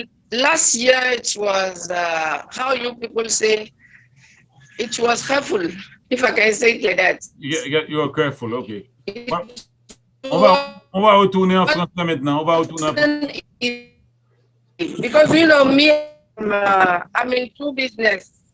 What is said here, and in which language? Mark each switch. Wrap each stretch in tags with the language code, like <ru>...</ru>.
<en>Last year it was, how you people say, it was helpful, if I can say it like that. You are careful, okay.</en> <fr>On va retourner en français maintenant. On va retourner en français.</fr> <en>Because you know me, I'm into business.</en>